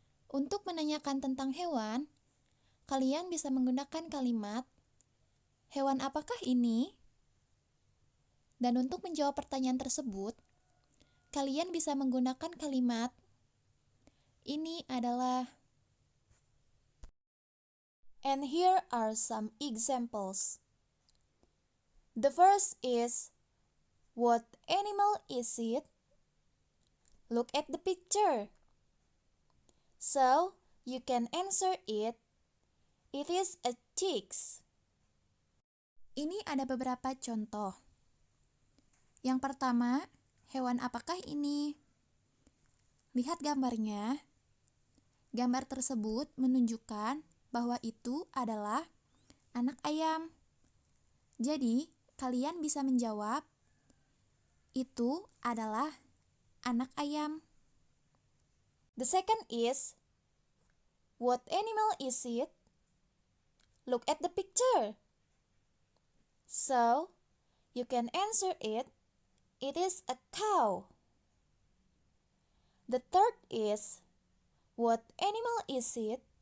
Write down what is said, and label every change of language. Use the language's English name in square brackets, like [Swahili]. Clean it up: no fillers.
[Indonesian] Untuk menanyakan tentang hewan, kalian bisa menggunakan kalimat hewan apakah ini? Dan untuk menjawab pertanyaan tersebut, kalian bisa menggunakan kalimat ini adalah. [English] And here are some examples. The first is, what animal is it? Look at the picture. So, you can answer it. It is a chicks. [Indonesian] Ini ada beberapa contoh. Yang pertama, hewan apakah ini? Lihat gambarnya. Gambar tersebut menunjukkan bahwa itu adalah anak ayam. Jadi, kalian bisa menjawab, itu adalah anak ayam. [English] The second is, what animal is it? Look at the picture. So, you can answer it. It is a cow. The third is, what animal is it?